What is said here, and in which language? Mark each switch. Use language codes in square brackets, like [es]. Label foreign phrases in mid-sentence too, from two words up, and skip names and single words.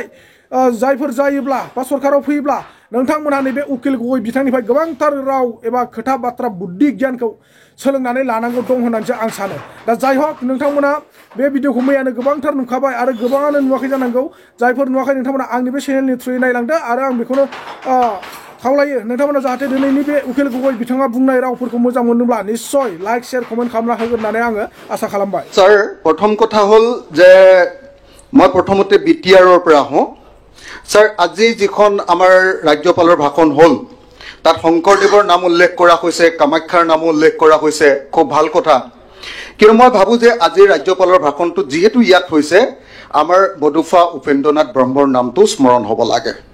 [brx] जायफोर जायोब्ला बा सरकाराव फैयोब्ला नोंथांमोनहा नैबे उकिल गगৈ बिथांनिफ्राय गोबांथार राव एबा खोथा बाथ्रा बुद्धि गियानखौ सोलोंनानै लानांगौ दं होननानैसो आं सानो दा जाय हक नोंथांमोना बे भिडिअखौ मैयानो गोबांथार नुखाबाय आरो गोबाङानो नुवाखै जानांगौ जायफोर नुवाखै नोंथांमोना आंनि बे चेनेलनि थ्रुयै नायलांदो आरो आं बेखौनो खावलायो नोंथांमोना जाहाथे दिनैनि बे उकिल गगৈ बिथाङा बुंनाय रावफोरखौ मोजां मोनोब्ला निश्चय [en] like share comment [brx] खालामना होगोन होननानै आङो आसा खालामबाय [as] স্যার প্ৰথম কথা হ'ল যে মই প্ৰথমতে বিটিআৰৰ পৰা আহোঁ স্যাৰ আজি যিখন আমাৰ ৰাজ্যপালৰ ভাষণ হ'ল তাত শংকৰদেৱৰ নাম উল্লেখ কৰা হৈছে কামাখ্যাৰ নাম উল্লেখ কৰা হৈছে খুব ভাল কথা কিন্তু মই ভাবোঁ যে আজিৰ ৰাজ্যপালৰ ভাষণটো যিহেতু ইয়াত হৈছে আমাৰ বডুফা উপেন্দ্ৰনাথ ব্ৰহ্মৰ নামটো স্মৰণ হ'ব লাগে